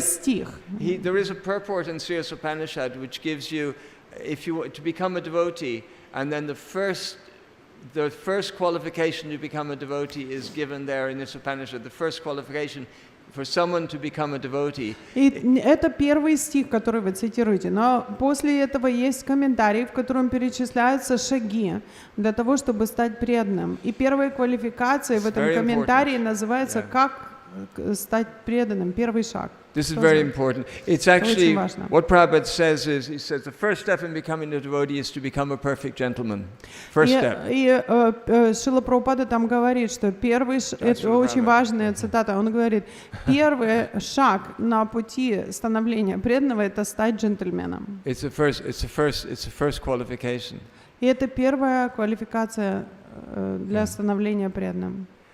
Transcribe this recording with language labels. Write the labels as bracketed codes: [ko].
[en] saying [ru] стих. [en] there is a purport in Sri Upanishad which gives you, if you to become a devotee, and then the first qualification to become a devotee is given there in this Upanishad. The first qualification for someone to become a devotee. [ru] И это первый стих, который вы цитируете. Но после этого есть комментарий, в котором перечисляются шаги для того, чтобы стать преданным. И первая квалификация в этом комментарии называется «Как стать преданным», первый шаг. [en] This is very important. It's actually, [ru] важно. [en] what Prabhupada says is, he says the first step in becoming a devotee is to become a perfect gentleman. First step. [ru] И Шрила Прабхупада там говорит, что первый, это очень важная цитата, он говорит, первый шаг на пути становления преданного — это стать джентльменом. [en] It's the first qualification. [ru] И это первая квалификация для становления преданным.